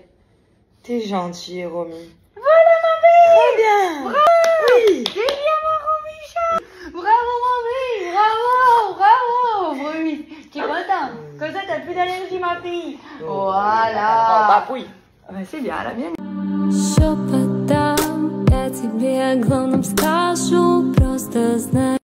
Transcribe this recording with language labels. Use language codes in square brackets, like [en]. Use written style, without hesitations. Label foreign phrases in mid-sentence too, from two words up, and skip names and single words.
[fr] T'es gentille, Romy. Voilà, ma belle. Très bien. Bravo. Oui. C'est bien, ma Romy. Bravo, Romy. Bravo. Romy, tu es contente. Comme ça, t'as plus d'allergie, ma fille. Voilà. Bah oui. C'est bien, la mienne. [ru] Шепотом я тебе о главном скажу, просто знай.